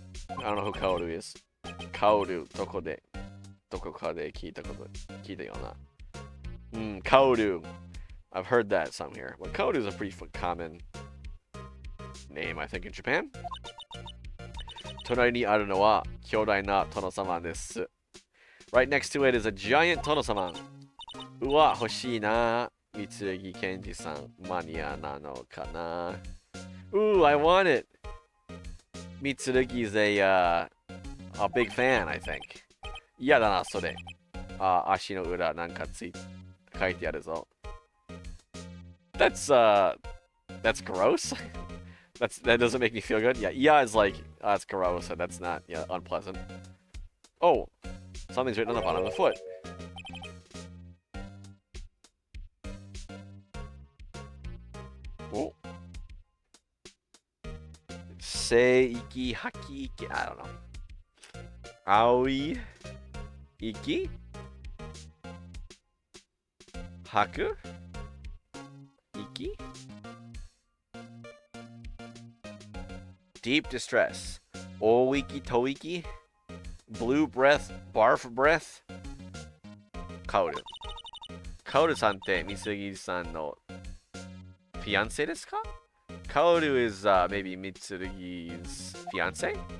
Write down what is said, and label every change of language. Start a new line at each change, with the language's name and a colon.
English: I don't know who Kaoru is. Kaoru, dokokade kita yona. Kaoru. I've heard that some here. But Kaoru is a pretty common name, I think, in Japan.
Japanese: 隣にあるのは巨大な殿様です。
English: Right next to it is a giant 殿様。
Japanese: うわ、欲しいな。三木健二さん、マニアなのかな。
English: Ooh, I want it. Mitsurugi's a big fan, I think.
Japanese: 嫌だな、それ。足の裏なんか書いてあるぞ。
English: That's gross. That doesn't make me feel good. Yeah is like that's gross and that's not unpleasant. Oh, something's written on the bottom of the foot. Oh. Seiki haki iki. I don't know. Aoi iki haku iki. Deep distress. Oiki toiki. Blue breath. Barf breath. Kaoru.
Japanese: Kaoru-sanってMitsurugi-sanの fiancé ですか?
English: Kaoru is maybe Mitsurugi's fiancé?